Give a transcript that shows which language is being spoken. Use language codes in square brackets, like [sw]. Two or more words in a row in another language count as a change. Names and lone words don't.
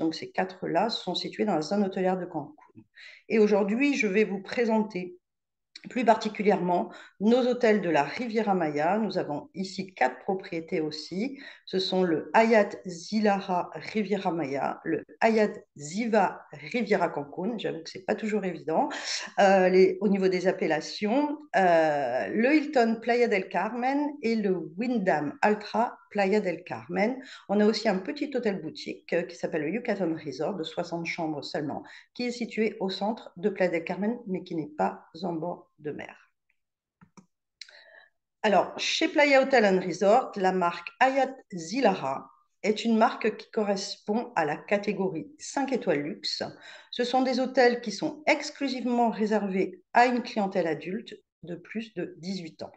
[fr] Donc ces 4-là sont situés dans la zone hôtelière de Cancun. Et aujourd'hui, je vais vous présenter plus particulièrement nos hôtels de la Riviera Maya. Nous avons ici 4 propriétés aussi. Ce sont le Hyatt Zilara Riviera Maya, le Hyatt Ziva Riviera Cancun, j'avoue que ce n'est pas toujours évident au niveau des appellations, le Hilton Playa del Carmen et le Wyndham Altra Playa del Carmen. On a aussi un petit hôtel boutique qui s'appelle le Yucatan Resort de 60 chambres seulement, qui est situé au centre de Playa del Carmen, mais qui n'est pas en bord de mer. Alors, chez Playa Hotel and Resort, la marque Hyatt Zilara est une marque qui correspond à la catégorie 5 étoiles luxe. Ce sont des hôtels qui sont exclusivement réservés à une clientèle adulte de plus de 18 ans.